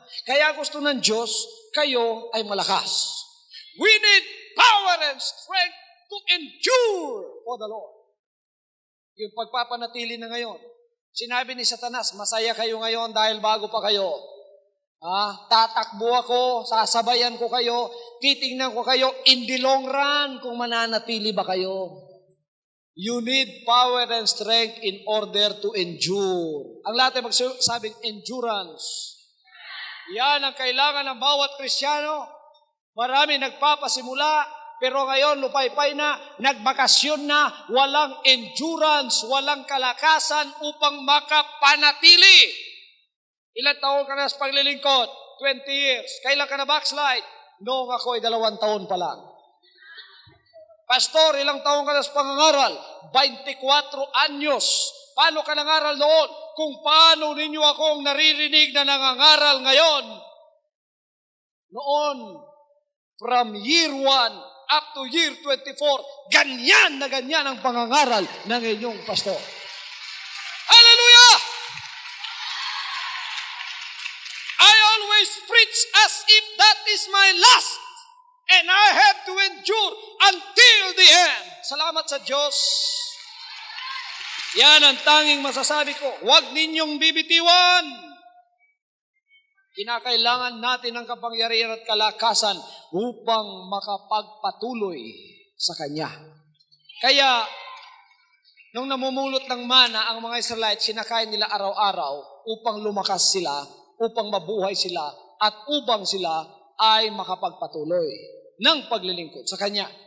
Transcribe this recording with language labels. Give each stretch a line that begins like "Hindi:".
Filipino: Kaya gusto ng Diyos, kayo ay malakas.
English: We need power and strength to endure for the Lord.
Filipino: Yung pagpapanatili na ngayon, sinabi ni Satanas, masaya kayo ngayon dahil bago pa kayo. Tatakbo ako, sasabayan ko kayo, titingnan ko kayo in the long run kung mananatili ba kayo.
English: You need power and strength in order to endure.
Filipino: Ang lahat ay magsabing endurance. Yan ang kailangan ng bawat Kristiyano. Marami nagpapasimula, pero ngayon lupaypay na, nagbakasyon na, walang endurance, walang kalakasan upang makapanatili. Ilang taon ka na sa paglilingkod? 20 years. Kailan ka na backslide? Noong ako ay 2 taon pa lang. Pastor, ilang taon ka na sa pangangaral? 24 anyos. Paano ka nangaral noon? Kung paano ninyo akong naririnig na nangangaral ngayon? Noon, from year 1 up to year 24, ganyan na ganyan ang pangangaral ng inyong pastor. Hallelujah!
English: I always preach as if that is my last, and I have to endure until the end.
Filipino: Salamat sa Diyos. Yan ang tanging masasabi ko. Huwag ninyong bibitiwan. Kinakailangan natin ang kapangyarihan at kalakasan upang makapagpatuloy sa Kanya. Kaya, nung namumulot ng mana ang mga Israelites, sinakain nila araw-araw upang lumakas sila, upang mabuhay sila, at upang sila ay makapagpatuloy ng paglilingkod sa Kanya.